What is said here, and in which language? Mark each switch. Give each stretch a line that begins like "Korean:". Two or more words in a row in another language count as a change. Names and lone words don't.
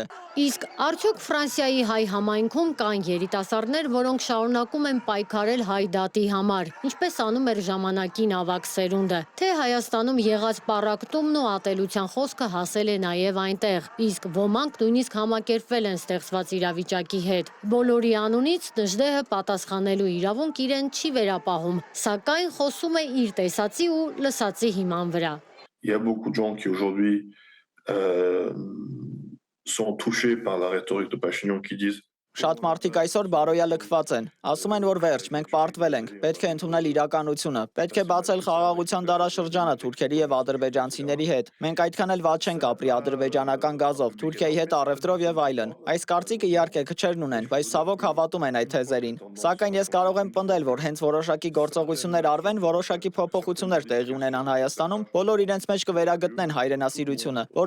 Armenian: Իսկ արդյոք Ֆրանսիայի հայ համայնքում կան երիտասարդներ, որոնք շարունակում են պայքարել հայ դատի համար, ինչպես անում էր ժամանակին ավագ սերունդը, թե Հայաստանում եղած պառակտումն ու ատելության խոսքը հասել է նաև այնտեղ, իսկ ոմանք նույնիսկ համակերպվել են ստեղծված իրավիճակի հետ։ Բոլորի անունից Նժդեհը պատասխանելու իրավունք իրեն չի վերապահում, սակայն խոսում է իր տեսածի ու լսածի հիման վրա։
French: Il y a beaucoup de gens qui aujourd'hui sont touchés par la rhétorique de Pachinian qui disent
Armenian: Շատ մարդիկ այսօր բարոյալքված են։ Ասում են, որ վերջ, մենք պարտվել ենք, պետք է ընդունել իրականությունը, պետք է բացել խաղաղության դարաշրջանը թուրքերի եւ ադրբեջանցիների հետ։ Մենք այդքան էլ վատ չենք ապրի ադրբեջանական գազով, Թուրքիայի հետ առևտրով եւ այլն։ Այս կարծիքը իհարկե քչերն ունեն, բայց ցավոք հավատում են այդ թեզերին։ Սակայն ես կարող եմ պնդել, որ հենց որոշակի գործողություններ արվեն, որոշակի փոփոխություններ տեղի ունենան Հայաստանում, բոլոր իրենց մեջ կվերագտնեն հայրենասիրությունը, որն